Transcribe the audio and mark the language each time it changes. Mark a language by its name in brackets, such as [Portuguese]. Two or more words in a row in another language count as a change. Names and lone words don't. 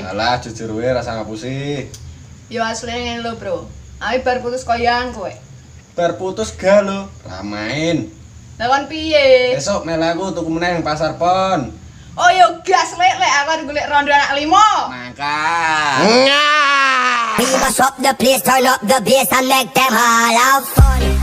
[Javanese] Alah jujur wae rasa ngapusi. Yo asline ngene lho, Bro. Aku bar putus koyan kowe. Bar putus galau, ramain. Lah kon piye? Besok melu aku tuku meneh nang pasar pon. Oh yo gas lek aku arep golek rondo anak 5. Mangkat. [English] We must up the place, turn up the bass and make them all have fun.